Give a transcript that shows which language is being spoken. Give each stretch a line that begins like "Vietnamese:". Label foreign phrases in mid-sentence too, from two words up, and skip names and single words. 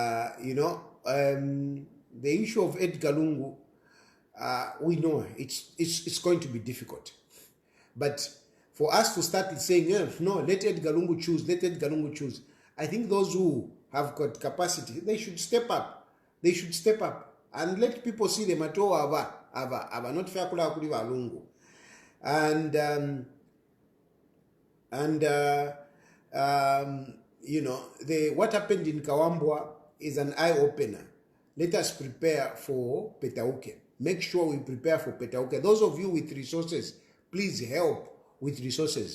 English: the issue of Edgar Lungu, we know it's going to be difficult, but for us to start saying no, let Edgar Lungu choose, I think those who have got capacity, they should step up and let people see them at all ava not fair
Bemba: kula kuli
English: Lungu. And what happened in Kawambwa is an eye-opener. Let us prepare for Petauke. Make sure we prepare for Petauke. Those of you with resources, please help with resources.